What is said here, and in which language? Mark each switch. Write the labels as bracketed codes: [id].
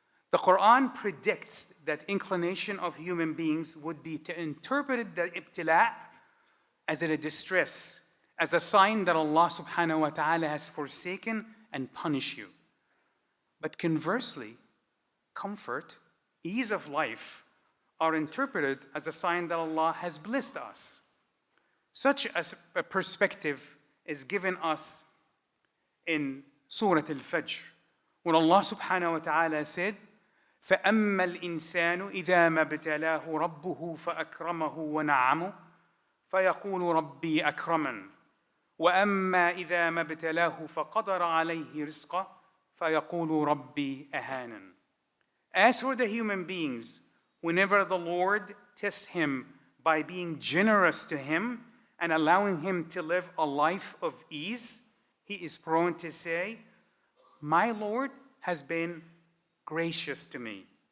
[en] The Quran predicts that inclination of human beings would be to interpret the ibtila as a distress, as a sign that Allah subhanahu wa ta'ala has forsaken and punished you. But conversely, comfort, ease of life are interpreted as a sign that Allah has blessed us. Such a perspective is given us in Surah Al-Fajr, when Allah subhanahu wa ta'ala said, [ar] فَأَمَّا الْإِنسَانُ إِذَا مَا ابْتَلَاهُ رَبُّهُ فَأَكْرَمَهُ وَنَعَّمَهُ فَيَقُولُ رَبِّي أَكْرَمَنِ وَأَمَّا إِذَا مَا ابْتَلَاهُ فَقَدَرَ عَلَيْهِ رِزْقَهُ فَيَقُولُ رَبِّي أَهَانَنِ. [en] As for the human beings, whenever the Lord tests him by being generous to him and allowing him to live a life of ease, he is prone to say, my Lord has been gracious to me.